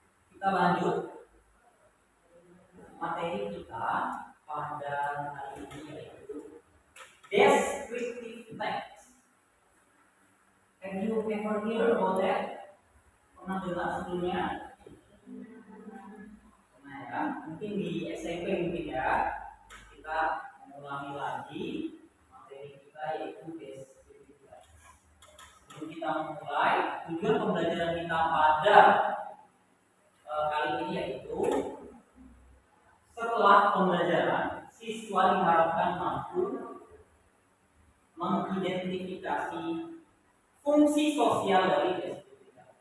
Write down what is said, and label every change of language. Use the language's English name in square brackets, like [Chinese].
[Indonesian] Kita lanjut materi kita pada hari ini, yaitu descriptive text. [English] Have you ever heard about that? [Indonesian] Pernah dengar sebelumnya? Nah ya, mungkin di SMP mungkin ya. Kita mengulangi lagi materi kita, yaitu descriptive text. Sebelum kita memulai, tujuan pembelajaran kita pada kali ini yaitu setelah pembelajaran, siswa diharapkan mampu mengidentifikasi fungsi sosial dari deskriptif.